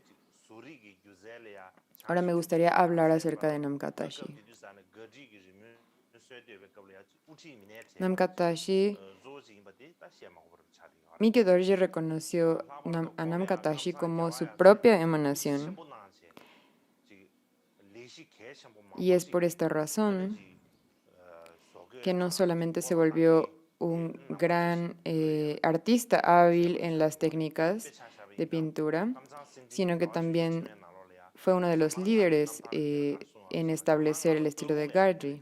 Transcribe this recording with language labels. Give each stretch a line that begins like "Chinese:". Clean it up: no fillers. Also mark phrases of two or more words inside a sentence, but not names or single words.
Spanish: Ahora me gustaría hablar acerca de Namkha Tashi. Namkha Tashi, Miki Dorji reconoció a Namkha Tashi como su propia emanación, y es por esta razón que no solamente se volvió un gran artista hábil en las técnicas de pintura, sino que también fue uno de los líderes en establecer el estilo de Gardji.